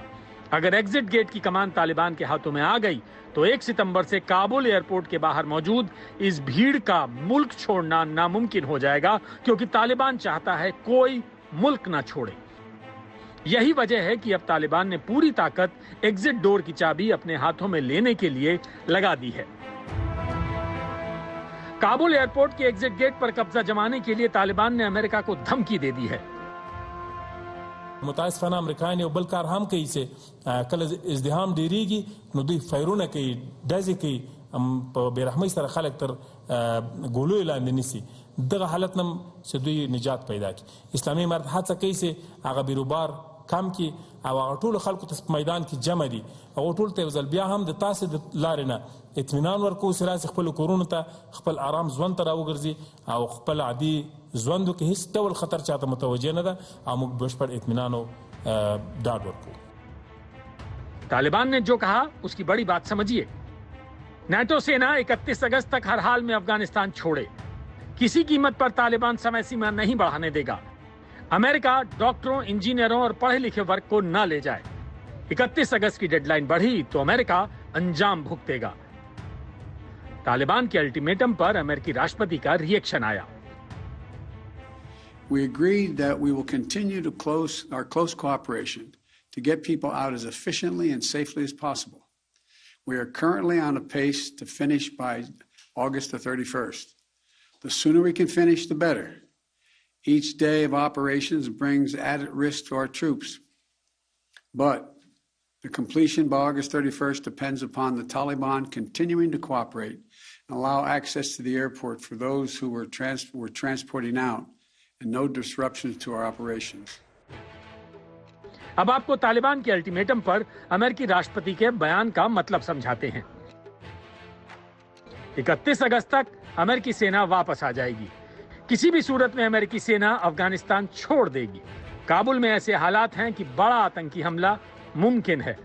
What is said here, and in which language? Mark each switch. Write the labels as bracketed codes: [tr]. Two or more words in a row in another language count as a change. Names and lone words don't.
[hi] अगर [en] exit gate [hi] की कमान तालिबान के हाथों में आ गई तो 1 सितंबर से काबुल एयरपोर्ट के बाहर मौजूद इस भीड़ का मुल्क छोड़ना नामुमकिन हो जाएगा, क्योंकि तालिबान चाहता है कोई मुल्क ना छोड़े। यही वजह है कि अब तालिबान ने पूरी ताकत [en] exit door [hi] की चाबी अपने हाथों में लेने के लिए लगा दी है। काबुल एयरपोर्ट के [en] exit gate [hi] पर कब्जा जमाने के लिए तालिबान ने अमेरिका को धमकी दे दी है। [ps] متاسفانه امریکایان یو بل کار هم کوي چې کله ازدحام ډیریږي نو دوی فایرونه کوي، ډزې کوي، په بیرحمۍ سره خلک تر ګولو لاندې نیسي. دغه حالت نم چې دوی نجات پیدا کړي. اسلامي امارت هڅه کوي چې هغه بیروبار کم کړي او هغه ټول خلکو ته په میدان کې جمع دي. هغه ټول ته ځل بیا هم د تاسو د لارې نه اطمینان ورکوي چې راځي خپل کورونو ته خپل آرام ژوند ته راوګرځي او خپل عادي ژوندو کې هیڅ ډول خطر چاته متوجه نه ده او موږ بشپړ اطمینان او ډاډ ورکوو. [hi] तालिबान ने जो कहा उसकी बड़ी बात समझिए। नाटो सेना 31 अगस्त तक हर हाल में अफगानिस्तान छोड़े। किसी कीमत पर तालिबान समय सीमा नहीं बढ़ाने देगा। अमेरिका डॉक्टरों, इंजीनियरों और पढ़े लिखे वर्ग को न ले जाए। 31 अगस्त की डेडलाइन बढ़ी तो अमेरिका अंजाम भुगतेगा। तालिबान के अल्टीमेटम पर अमेरिकी राष्ट्रपति का रिएक्शन आया। [en] We agreed that we will continue to our close cooperation to get people out as efficiently and safely as possible. We are currently on a pace to finish by August the 31st. The sooner we can finish, the better. Each day of operations brings added risk to our troops. But The completion by August 31st depends upon the Taliban continuing to cooperate and allow access to the airport for those who were transporting out and no disruptions to our operations. [hi] अब आपको तालिबान के अल्टीमेटम पर अमेरिकी राष्ट्रपति के बयान का मतलब समझाते हैं। 31 अगस्त तक अमेरिकी सेना वापस आ जाएगी। किसी भी सूरत में अमेरिकी सेना अफगानिस्तान छोड़ देगी। काबुल में ऐसे हालात हैं कि बड़ा आतंकी हमला मुमकिन है।